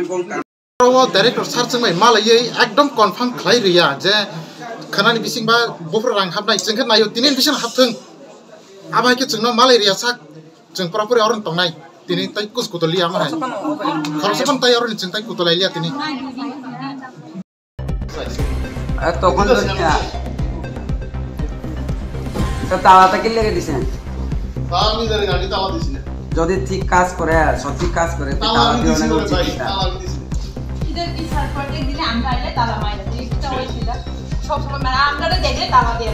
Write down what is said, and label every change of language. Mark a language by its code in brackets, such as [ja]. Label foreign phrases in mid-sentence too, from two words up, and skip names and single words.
[trp] ro director sar jeng mai malai ekdom confirm khlai riya je khanani bising ba bofur rang habnai jeng kha nayo tinin bisan habthung abai ke jeng no malai riya sak jeng pura puri oron tongnai tini tai kus kutolia ma hai khorsapan tai oron jeng tai kutolai lia tini [bn] তখন তালাটা কি লেগে দিছে যদি ঠিক কাজ করে সঠিক কাজ করে তালা দিয়ে অনেক উচিত ইদার কি স্যার প্রজেক্ট দিলে আমরা আইলে তালা মাইরা দিই এটা হইছিল সব সময় মানে আমরা দেখে তালা দিয়ে